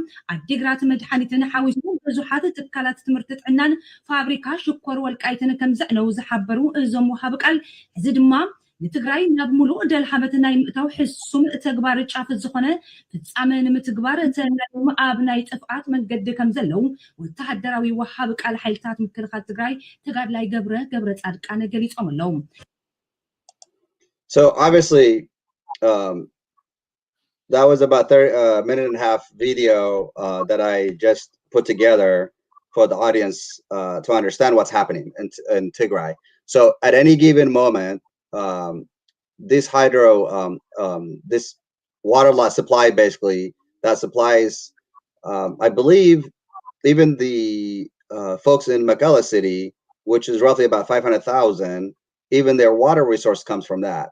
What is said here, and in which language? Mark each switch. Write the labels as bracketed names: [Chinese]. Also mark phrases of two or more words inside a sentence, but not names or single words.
[Tigrinya] ዓዲግራት መድሓኒትን ሓዊሱ ብዙሓት ትካላት ትምህርቲ ጥዕናን ፋብሪካ ሽኮር ወልቃይትን ከም ዘዕነው ዝሓበሩ እዞም ወሃቢ ቃል እዚ ድማ ንትግራይ ናብ ሙሉእ ደልሓመት ናይ ምእታው ሕሱም ተግባር ጫፍ ዝኾነ ፍጻመ ንምትግባር ተናዮም ኣብ ናይ ጥፍኣት መንገዲ ከም ዘለው ወተሃደራዊ ወሃቢ ቃል ሓይልታት ምክልኻል ትግራይ ተጋድላይ ገብረ ጻድቃን ገሊፆም ኣለዉ። [English] So obviously that was about a minute and a half video that I just put together for the audience to understand what's happening in Tigray. So at any given moment, this this water supply basically that supplies, I believe, even the folks in Mekelle City, which is roughly about 500,000, even their water resource comes from that.